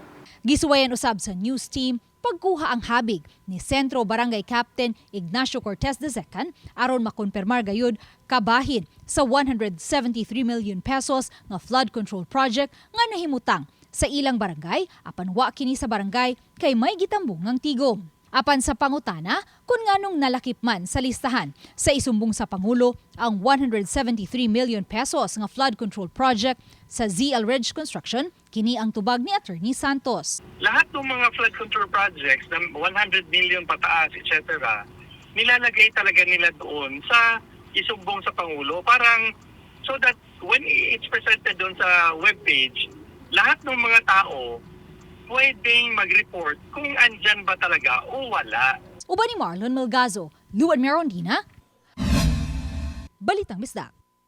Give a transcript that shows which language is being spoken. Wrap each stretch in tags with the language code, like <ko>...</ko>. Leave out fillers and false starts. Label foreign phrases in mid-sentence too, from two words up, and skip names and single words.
<ceb>Gisuwayan usab sa news team pagkuha ang habig ni Sentro Barangay Captain Ignacio Cortez II aron makonpermar gayud kabahin sa 173 million pesos nga</ceb> <en>flood control project</en> <ceb>nga nahimutang sa ilang barangay apan wa kini sa barangay kay may gitambong ng tigom. Apan sa pangutana, kung nganong nalakip man sa listahan sa isumbong sa Pangulo ang 173 million pesos nga</ceb> <en>flood control project</en> <ceb>sa ZLREJ Construction, kini ang tubag ni Attorney Santos.</ceb> <tl>Lahat ng mga</tl> <en>flood control projects</en> <tl>na 100 million pataas, etc., nilalagay talaga nila doon sa isumbong sa Pangulo. Parang</tl> <en>so that when it's presented</en> <tl>doon sa webpage, lahat ng mga tao pwedeng mag-report kung andyan ba talaga o wala.</tl> <ceb>Uban ni Marlon Melgazo, Luan Merondina, Balitang Bisdak.</ceb>